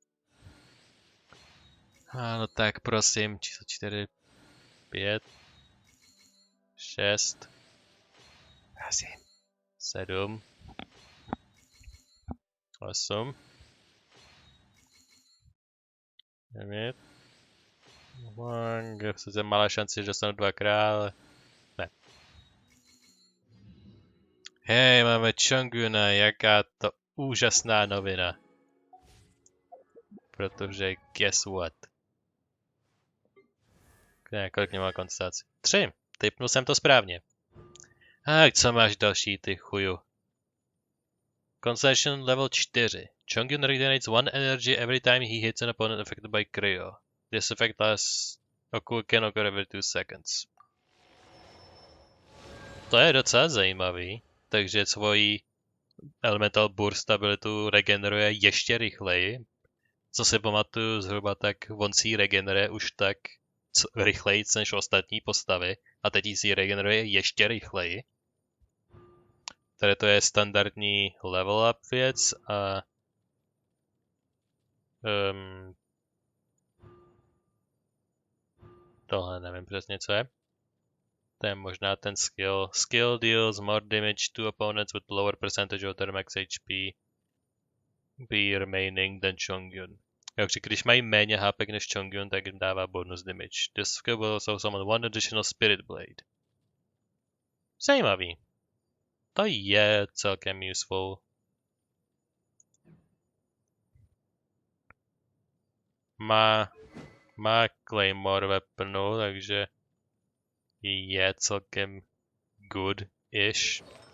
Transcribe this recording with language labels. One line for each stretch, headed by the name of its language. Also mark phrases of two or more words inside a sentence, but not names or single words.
Czech: Ano, tak prosím, číslo 4, 5, 6, 7, 8, 9, sice malá šance, že dostanu dvakrát, ale ne. Hej, máme Chongyuna, jaká to úžasná novina. Protože
English: guess what?
Czech: Kolik nemá konstelaci? 3. Typnul jsem to správně. A co máš další, ty chuju?
English: Concentration level 4. Chongyun regenerates 1 energy every time he hits an opponent affected by cryo. This effect can occur every 2 seconds.
Czech: To je docela zajímavý, takže svoji
English: elemental burst
Czech: abilitu regeneruje ještě rychleji. Co si pamatuju zhruba, tak on si ji regeneruje už tak rychleji než ostatní postavy a teď si regeneruje ještě rychleji. Tady to je standardní
English: level up
Czech: věc a tohle nevím přesně co je. To je možná ten skill.
English: Skill deals more damage to opponents with lower percentage of their max HP be remaining than Chongyun.
Czech: Takže když mají méně HP než Chongyun, tak jim dává
English: bonus damage. This skill will also summon 1 additional Spirit Blade.
Czech: Zajímavý. To je celkem useful. Má Claymore weaponu, takže je celkem good-ish.